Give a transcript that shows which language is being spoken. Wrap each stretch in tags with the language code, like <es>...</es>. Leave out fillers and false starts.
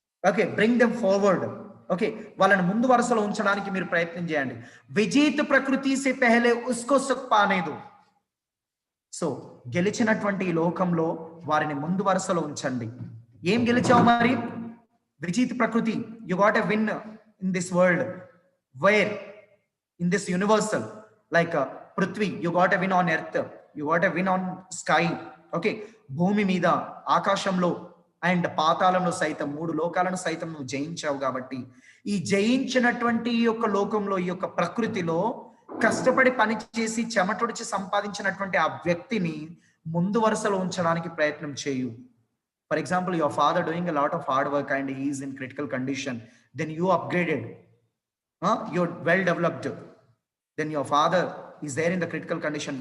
<en>Okay, bring them forward.</en> <te>Okay, వాళ్ళని ముందు వరుసలో ఉంచడానికి మీరు ప్రయత్నం చేయండి.</te> <hi>విజేత ప్రకృతి సే పెహలే ఉస్కో సుఖ్ పానే దో.</hi> <te>సో గెలిచినటువంటి ఈ లోకంలో వారిని ముందు వరుసలో ఉంచండి. ఏం గెలిచావు మరి?</te> <hi>విజేత ప్రకృతి,</hi> <en>You got a win in this world. where in this universal, like Prithvi, you got a win on earth, you got a win on sky.</en> <te>Okay, భూమి మీద, ఆకాశంలో అండ్ పాతాళంలో సైతం, 3 లోకాలను సైతం నువ్వు జయించావు. కాబట్టి ఈ జయించినటువంటి ఈ యొక్క లోకంలో, ఈ యొక్క ప్రకృతిలో కష్టపడి పని చేసి చెమటొడిచి సంపాదించినటువంటి ఆ వ్యక్తిని ముందు వరుసలో ఉంచడానికి ప్రయత్నం చేయు.</te> <en>For example, your father doing a lot of hard work and he is in critical condition, then you upgraded, you're well developed, then your father is there in the critical condition.</en>